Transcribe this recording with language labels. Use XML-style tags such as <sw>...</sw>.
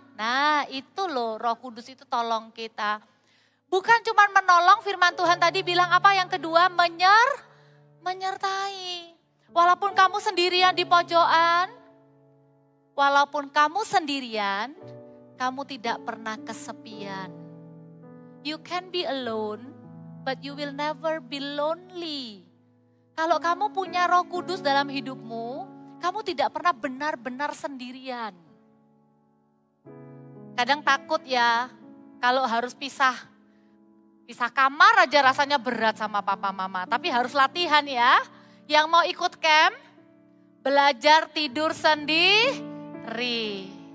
<id>Nah itu loh Roh Kudus itu tolong kita. Bukan cuma menolong, firman Tuhan tadi bilang apa yang kedua? Menyertai. Walaupun kamu sendirian di pojokan, walaupun kamu sendirian, kamu tidak pernah kesepian.</id> <en>You can be alone, but you will never be lonely.</en> <id>Kalau kamu punya Roh Kudus dalam hidupmu, kamu tidak pernah benar-benar sendirian. Kadang takut ya, kalau harus pisah kamar aja rasanya berat sama papa mama. Tapi harus latihan ya. Yang mau ikut camp, belajar tidur sendiri.</id>